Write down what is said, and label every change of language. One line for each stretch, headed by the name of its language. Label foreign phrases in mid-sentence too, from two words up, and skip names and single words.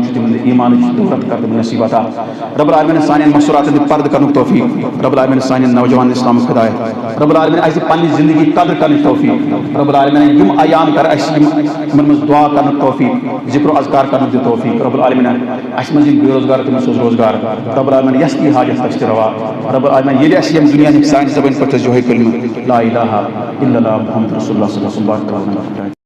Kashmiri: چھِ تِمن دِ ایٖمانٕچ دولت کر تِمن نصیٖب عطا
Arabic: رب العالمیٖن
Kashmiri: سانٮ۪ن مَسوٗراتن دِ پردٕ کرنُک توفیٖق
Arabic: رب العالمیٖن
Kashmiri: سانٮ۪ن نوجوانن اِسلامُک ہدایت
Arabic: رب العالمیٖن
Kashmiri: اَسہِ دِ پننہِ زندگی قدر کرنٕچ توفیٖق
Arabic: رب العالمیٖن
Kashmiri: یِم ایام کر اَسہِ یِمن منٛز دعا کرنُک توفیٖق ذِکر و اذکار کرنُک دِ توفیٖق
Arabic: رب العالمیٖن
Kashmiri: اَسہِ منٛز یِم بے روزگار تِمن سوز روزگار
Arabic: رب العالمیٖن
Kashmiri: یۄس تہِ حاجت تَس تہِ روا
Arabic: رب العالمیٖن
Kashmiri: ییٚلہِ اَسہِ ییٚمہِ دُنیا نِکۍ سانہِ زبٲنۍ پٮ۪ٹھ یِہوے کلمہٕ
Arabic: لا الہ الا اللہ محمد رسول اللہ صلی اللہ علیہ وسلم